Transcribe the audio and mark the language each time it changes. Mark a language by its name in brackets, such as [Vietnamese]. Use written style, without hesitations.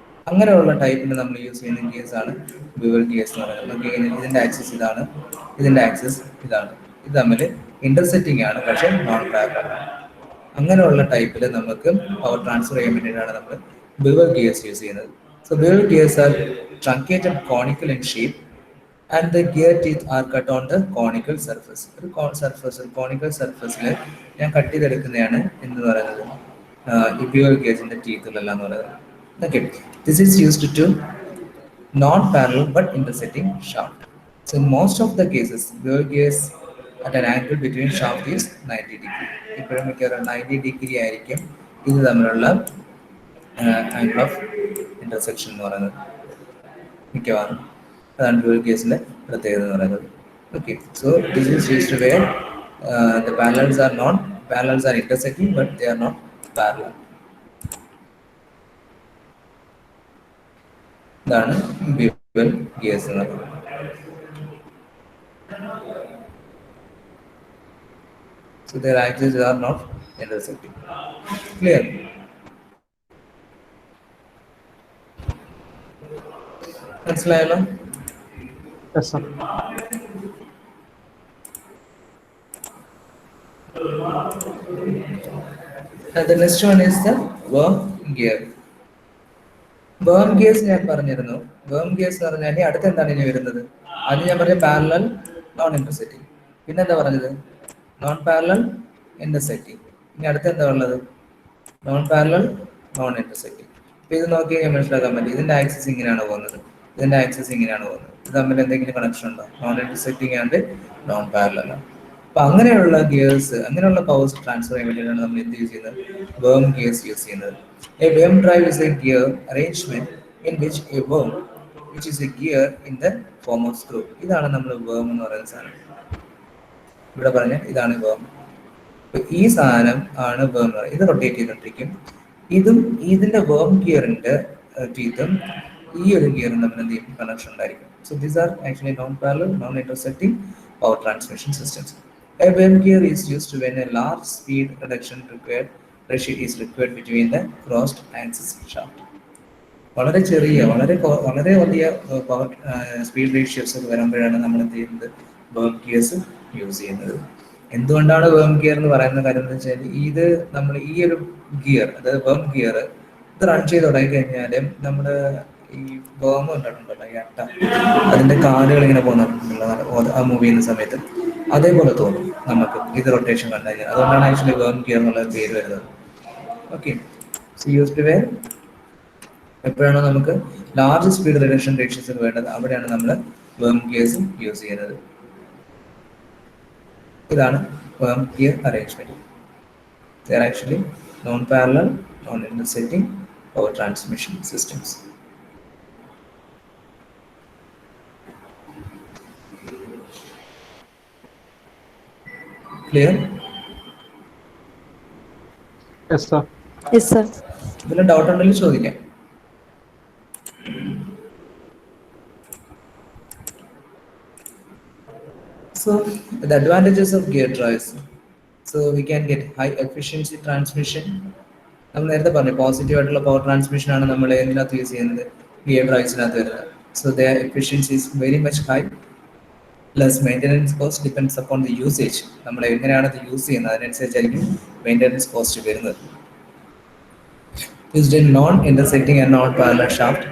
[Malayalam] അങ്ങനെയുള്ള ടൈപ്പിന് നമ്മൾ യൂസ് ചെയ്യുന്ന ഗിയേഴ്സ് ആണ് ബിവൽ ഗിയേഴ്സ് എന്ന് പറയുന്നത്. ഇതിന്റെ ആക്സിസ് ഇതാണ്, ഇതിന്റെ ആക്സിസ് ഇതാണ്, ഇത് തമ്മിൽ ഇന്റർസെക്റ്റിംഗ് ആണ്, പക്ഷെ നോൺ പാരലൽ. അങ്ങനെയുള്ള ടൈപ്പിൽ നമുക്ക് പവർ ട്രാൻസ്ഫർ ചെയ്യാൻ വേണ്ടിയിട്ടാണ് നമ്മൾ ബിവൽ ഗിയേഴ്സ് യൂസ് ചെയ്യുന്നത്. [English] So bevel gears are truncated conical in shape and the gear teeth are cut on the conical surface. [Malayalam] ഒരു കോണിക്കൽ സർഫസിൽ ഞാൻ കട്ട് ചെയ്തെടുക്കുന്നതാണ് എന്ന് പറയുന്നത് ഈ ബിവൽ ഗിയേഴ്സിന്റെ ടീത്തുകളെല്ലാം എന്ന് പറയുന്നത്. [English] Okay, this is used to non parallel but intersecting shaft. So in most of the cases bevel gears at an angle between shaft is 90 degree. [Malayalam] ഇപ്പോഴും മിക്കവാറും 90 ഡിഗ്രി ആയിരിക്കും ഇത് തമ്മിലുള്ള ആംഗിൾ ഓഫ് ഇന്റർസെക്ഷൻ എന്ന് പറയുന്നത് മിക്കവാറും. അതാണ് ബിവൽ ഗിയേഴ്സിന്റെ പ്രത്യേകത എന്ന് പറയുന്നത്. [English] Okay, so this is used where the parallels are intersecting but they are not parallel. [Malayalam] ഇതാണ് ബിവൽ ഗിയേഴ്സ് എന്ന് പറയുന്നത്. [English] So their axes are not intersecting. Clear? [Malayalam] മനസ്സിലായല്ലോ? [English] Yes, sir. The next one is the worm gear. [Malayalam] വേം gears ഞാൻ പറഞ്ഞിരുന്നു. വേം gears എന്ന് പറഞ്ഞാൽ അടുത്ത എന്താണ് ഇനി വരുന്നത്? അത് ഞാൻ പറഞ്ഞ പാരലൽ നോൺ ഇന്റർസെക്റ്റിംഗ്. പിന്നെ എന്താ പറഞ്ഞത്? [English] Non parallel intersecting. [Malayalam] ഇനി അടുത്ത എന്താ ഉള്ളത്? [English] Non parallel non intersecting. [Malayalam] അപ്പൊ ഇത് നോക്കി കഴിഞ്ഞാൽ മനസ്സിലാക്കാൻ പറ്റും. ഇതിന്റെ ആക്സിസ് ഇങ്ങനെയാണ് പോകുന്നത്, ഇതിന്റെ ആക്സിസ് ഇങ്ങനെയാണ് പോകുന്നത്. ഇത് തമ്മിൽ എന്തെങ്കിലും കണക്ഷൻ ഉണ്ടോ? [English] Non intersecting and non parallel. [Malayalam] അപ്പൊ അങ്ങനെയുള്ള ഗിയേഴ്സ്, അങ്ങനെയുള്ള പവേഴ്സ് ട്രാൻസ്ഫർ ചെയ്യാൻ വേണ്ടിയിട്ടാണ് നമ്മൾ എന്ത് യൂസ് ചെയ്യുന്നത്? വേം ഗിയേഴ്സ് യൂസ് ചെയ്യുന്നത്. [English] A worm drive is a gear arrangement in which a worm, which is a gear in the form of screw. [Malayalam] ഇതാണ് നമ്മൾ വേം എന്ന് പറയുന്ന സാധനം. ഇവിടെ പറഞ്ഞ ഇതാണ് വേം. ഈ സാധനം ആണ് വേം എന്ന് പറയുന്നത്. ഇത് റൊട്ടേറ്റ് ചെയ്തോണ്ടിരിക്കും. ഇതും ഇതിന്റെ വേം ഗിയറിന്റെ ടീത്തും ഈ ഒരു ഗിയറും തമ്മിൽ എന്ത് ചെയ്യും? കണക്ഷൻ ഉണ്ടായിരിക്കും. [English] So these are actually non-parallel, non-intersecting power transmission systems. A worm gear is used when a large speed reduction ratio is required between the crossed axis shaft. [Malayalam] വളരെ ചെറിയ വളരെ വലിയ പവർ സ്പീഡ് റേഷ്യോസ് ഒക്കെ വരുമ്പോഴാണ് നമ്മൾ എന്ത് ചെയ്യുന്നത്? വേം ഗിയേഴ്സ് യൂസ് ചെയ്യുന്നത്. എന്തുകൊണ്ടാണ് വേം ഗിയർ എന്ന് പറയുന്ന കാര്യം എന്ന് വെച്ചാൽ, ഇത് നമ്മൾ ഈ ഒരു ഗിയർ, അതായത് വേം ഗിയർ ഇത് റൺ ചെയ്ത് തുടങ്ങി കഴിഞ്ഞാൽ നമ്മുടെ ഈ വേം ഉണ്ടായിട്ടുണ്ടല്ലോ, ഈ അട്ട, അതിന്റെ കാലുകൾ ഇങ്ങനെ പോകുന്നുണ്ടല്ലോ ആ മൂവ് ചെയ്യുന്ന സമയത്ത്, അതേപോലെ തോന്നും നമുക്ക് ഇത് റൊട്ടേഷൻ കണ്ടു കഴിഞ്ഞാൽ. അതുകൊണ്ടാണ് ആക്ച്വലി വേം ഗിയർ എന്നുള്ള പേര് വരുന്നത്. [English] okay, so use to where [Malayalam] എപ്പോഴാണോ നമുക്ക് ലാർജ് സ്പീഡ് റിഡക്ഷൻ റേഷ്യോസ് വേണ്ടത്, അവിടെയാണ് നമ്മൾ വേം ഗിയേഴ്സ് യൂസ് ചെയ്യുന്നത്. ഇതാണ് വേം gear arrangement. [English] They are actually non-parallel, non-intersecting power transmission systems. Clear? Yes, sir. Yes, sir. [Malayalam] ഇതിൽ ഡൗട്ട് ഉണ്ടെങ്കിൽ ചോദിക്കാം. [English] So the advantages of gear drives. So we can get high efficiency transmission. [Malayalam] നമ്മൾ നേരത്തെ പറഞ്ഞു positive ആയിട്ടുള്ള പവർ ട്രാൻസ്മിഷൻ ആണ് നമ്മൾ ഇതിനകത്ത് യൂസ് ചെയ്യുന്നത്, ഗിയർ ഡ്രൈവ്സിനകത്ത് വരുന്നത്. [English] So the efficiency is very much high. Plus maintenance cost depends upon the usage. [Malayalam] നമ്മൾ എങ്ങനെയാണ് ഇത് യൂസ് ചെയ്യുന്നത് അതിനനുസരിച്ചായിരിക്കും മെയിൻ്റെനൻസ് കോസ്റ്റ് വരുന്നത്. [English] Used in non-intersecting and non-parallel shaft.